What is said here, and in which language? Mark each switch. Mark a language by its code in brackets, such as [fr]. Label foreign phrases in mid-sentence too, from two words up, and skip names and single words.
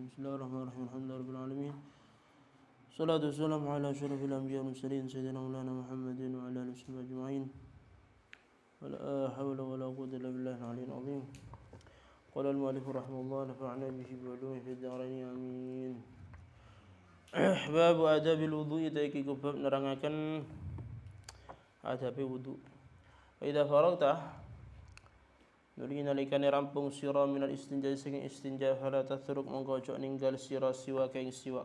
[ar] بسم الله الرحمن الرحيم الحمد لله رب العالمين. صلاة والسلام على أشرف الأنبياء والمرسلين سيدنا مولانا محمد وعلى آله وصحبه أجمعين. ولا حول ولا قوة إلا بالله العلي العظيم. قال المؤلف رحمه الله نفعنا به بعلومه في الدارين آمين. باب آداب الوضوء [jv] iki bab nerangaken adabe wudu. [ar] وإذا فرغت [jv] nuli nalikane rampung sira [ar] من الاستنجاء [jv] sing istinja [ar] فلا تترك [jv] mongko ojo ninggal sira siwa keng siwak.